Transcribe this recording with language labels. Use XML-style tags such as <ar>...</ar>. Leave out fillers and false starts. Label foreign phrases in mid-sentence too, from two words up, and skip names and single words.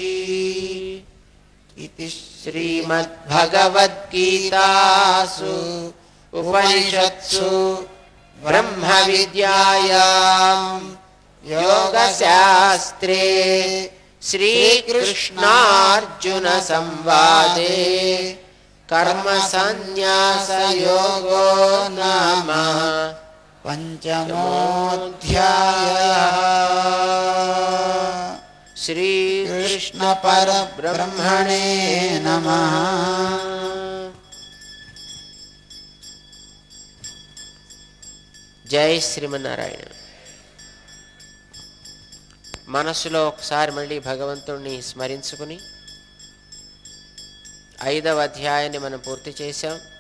<sa>इति श्रीमद्भगवद्गीतासु उपनिषत्सु ब्रह्मविद्यायां योगशास्त्रे श्रीकृष्णार्जुन संवादे कर्मसन्न्यासयोगो नाम पंचमोऽध्यायः। శ్రీకృష్ణ परब्रह्मणे नमः.</sa> <te>జై శ్రీమన్నారాయణ. మనస్సులో ఒకసారి మళ్ళీ భగవంతుణ్ణి స్మరించుకుని 5వ అధ్యాయాన్ని మనం పూర్తి చేశాం.</te>